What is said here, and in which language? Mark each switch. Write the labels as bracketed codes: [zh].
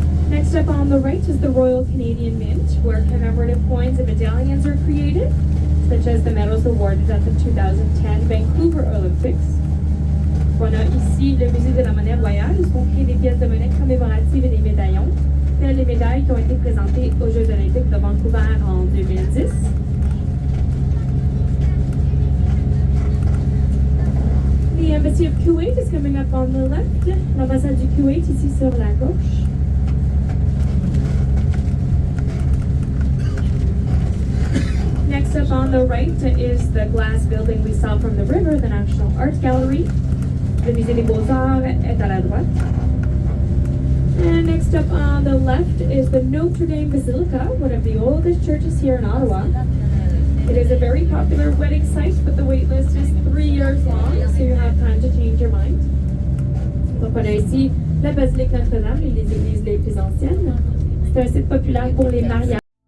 [en] Next up on the right is the Royal Canadian Mint, where commemorative coins and medallions are created, such as the medals awarded at the 2010 Vancouver Olympics. [fr] On a ici le musée de la monnaie royale, où sont créées des pièces de monnaie commémoratives et des médaillons, telles les médailles qui ont été présentées aux Jeux olympiques de Vancouver en 2010. [en] The Embassy of Kuwait is coming up on the left. [fr] L'ambassade du Kuwait ici sur la gauche. [en] Next up on the right is the glass building we saw from the river, the National Art Gallery. [fr] Le musée des Beaux-Arts est à la droite. [en] And next up on the left is the Notre Dame Basilica, one of the oldest churches here in Ottawa. It is a very popular wedding site, but the wait list is 3 years long, so you have time to change your mind. [fr] Donc on a ici la basilique Notre-Dame, l'une des églises les plus anciennes. C'est un site populaire pour les mariages.